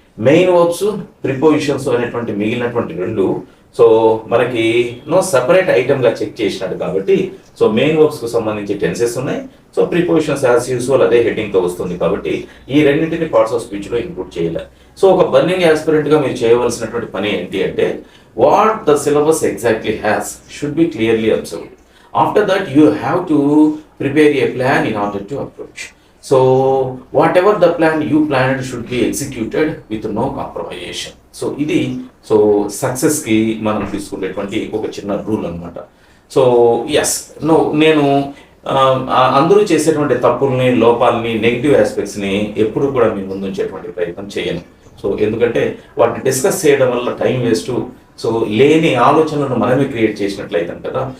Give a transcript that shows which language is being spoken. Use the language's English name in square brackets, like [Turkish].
[Telugu] Main verbs, prepositions అనేటువంటి మిగిలినటువంటి రెండు సో మనకి సపరేట్ ఐటమ్ గా చెక్ చేసినట్టు కాబట్టి సో మెయిన్ వర్బ్స్ కు సంబంధించి టెన్సెస్ ఉన్నాయి. సో ప్రిపోజిషన్స్ యాజ్ యూజువల్ అదే హెడ్డింగ్ తో వస్తుంది కాబట్టి ఈ రెండింటిని పార్ట్స్ ఆఫ్ స్పీచ్ లో ఇంక్లూడ్ చేయాలి. సో ఒక బర్నింగ్ యాస్పిరెంట్ గా మీరు చేయవలసినటువంటి పని ఏంటి అంటే [English] What the syllabus exactly has should be clearly observed. After that, you have to prepare a plan in order to approach. So, whatever the plan you planned should be executed with no compromisation. [Telugu] So, ఇది success కి మనం తీసుకునేటువంటి ఒక చిన్న rule అన్నమాట. So yes నేను అందరూ చేసేటువంటి తప్పుల్ని, లోపాలని, నెగిటివ్ ఆస్పెక్ట్స్ని ఎప్పుడు కూడా మీ ముందు ఉంచేటువంటి ప్రయత్నం చేయను. సో ఎందుకంటే వాటిని డిస్కస్ చేయడం వల్ల టైం వేస్ట్, సో లేని ఆలోచనలను మనమే క్రియేట్ చేసినట్లయితాం కదా.